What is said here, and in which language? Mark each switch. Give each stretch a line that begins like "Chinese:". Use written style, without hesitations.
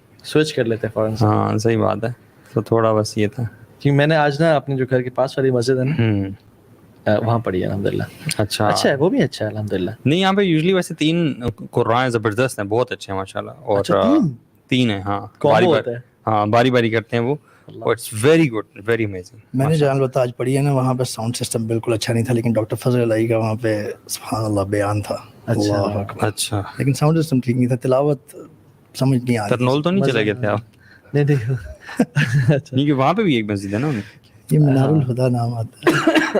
Urdu: Switch کر لیتے فوراً سے. ہاں صحیح بات ہے, تو تھوڑا بس یہ تھا کہ میں نے آج نا اپنے جو گھر کے پاس والی مسجد ہے نا وہاں پڑھی ہے الحمدللہ. اچھا ہے وہ بھی اچھا ہے الحمدللہ. نہیں یہاں پہ یوزلی ویسے 3 قرآن زبردست ہیں, بہت اچھے ہیں ماشاءاللہ, اور 3 ہیں. ہاں باری باری کرتے ہیں وہ,
English: It's very good, very amazing.
Urdu: میں نے جان البتہ آج پڑھی ہے نا, وہاں پہ ساؤنڈ سسٹم بالکل اچھا نہیں تھا, لیکن ڈاکٹر فضل علائی کا وہاں پہ سبحان اللہ بیان تھا. اچھا لیکن ساؤنڈ سسٹم ٹھیک نہیں تھا, تلاوت سمجھ نہیں آ رہی. ترنول تو نہیں چلے گئے تھے آپ؟ نہیں دیکھو نہیں کہ وہاں پہ بھی ایک مسجد ہے نا, یہ منار الہدیٰ نام آتا ہے.